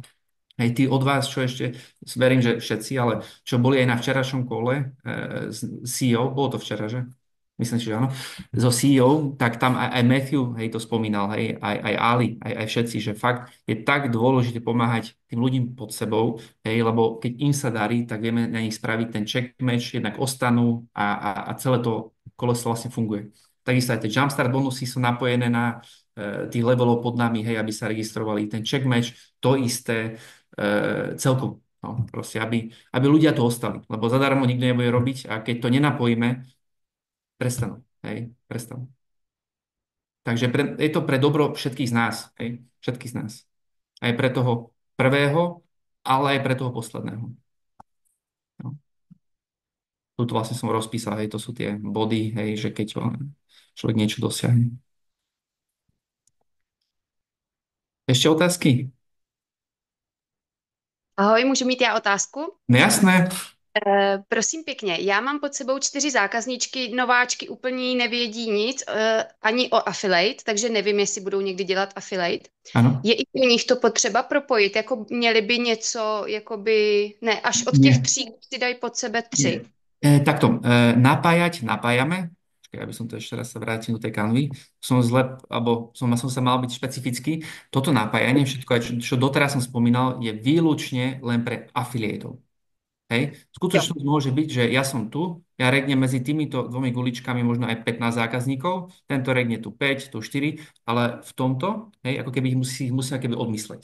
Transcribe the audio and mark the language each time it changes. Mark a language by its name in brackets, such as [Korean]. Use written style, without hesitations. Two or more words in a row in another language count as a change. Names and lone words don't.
[Slovak] Hej, tí od vás, čo ešte, verím, že všetci, ale čo boli aj na včerajšom kole s CEO, bolo to včera, že? Myslím, že áno. So CEO, tak tam aj Matthew, hej, to spomínal, hej, aj Ali, aj všetci, že fakt je tak dôležité pomáhať tým ľuďom pod sebou, hej, lebo keď im sa darí, tak vieme na nich spraviť ten [English] check match, [Slovak] jednak ostanú a celé to koleso vlastne funguje. Takisto aj tie jumpstart bonusy sú napojené na tých levelov pod nami, hej, aby sa registrovali. Ten [English] check match, [Slovak] to isté, celkovo. No, proste, aby ľudia tu ostali. Lebo zadarmo nikto nebude robiť a keď to nenapojíme, prestanú. Hej, prestanú. Takže je to pre dobro všetkých z nás. Hej, všetkých z nás. Aj pre toho prvého, ale aj pre toho posledného. No. Tu vlastne som rozpísal, hej, to sú tie body, hej, že keď človek niečo dosiahne. Ešte otázky? [Czech] Ahoj, můžu mít já otázku? No jasné. Prosím pěkně, já mám pod sebou 4 zákazníčky, nováčky, úplně nevědí nic, ani o affiliate, takže nevím, jestli budou někdy dělat affiliate. Ano. Je i u nich to potřeba propojit, jako měli by něco, jakoby, ne, až od těch 3 si dají pod sebe 3. [Slovak] Takto, napájame. Ja by som to ešte raz sa vrátil do tej kanvy. Som sa mal byť špecifický. Toto napájanie, všetko, čo doteraz som spomínal, je výlučne len pre afiliátov. Hej. Skutočnosť môže byť, že ja som tu, ja regnem medzi týmito dvomi guličkami možno aj 15 zákazníkov, tento regne tu 5, tu 4, ale v tomto, hej, ako keby ich musíme keby odmysleť.